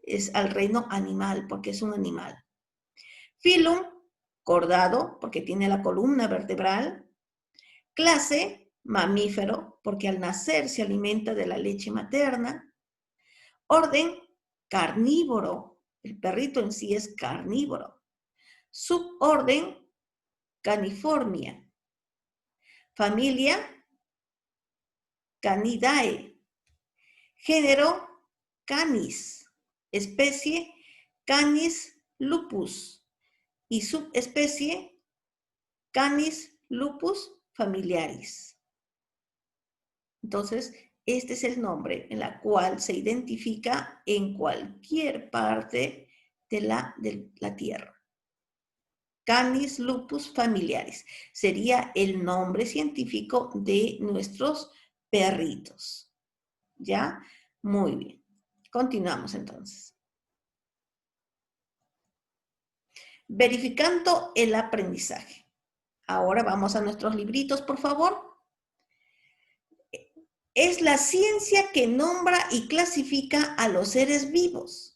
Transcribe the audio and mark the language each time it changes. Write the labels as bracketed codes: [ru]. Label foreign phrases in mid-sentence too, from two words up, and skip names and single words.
[es] Es al reino animal, porque es un animal. Filum, cordado, porque tiene la columna vertebral. Clase, mamífero, porque al nacer se alimenta de la leche materna. Orden, carnívoro. El perrito en sí es carnívoro. Suborden, Canifornia. Familia, Canidae. Género, Canis. Especie, Canis lupus. Y subespecie, Canis lupus familiaris. Entonces, este es el nombre en la cual se identifica en cualquier parte de la tierra. Canis lupus familiaris sería el nombre científico de nuestros perritos. ¿Ya? Muy bien. Continuamos entonces. Verificando el aprendizaje. Ahora vamos a nuestros libritos, por favor. Es la ciencia que nombra y clasifica a los seres vivos.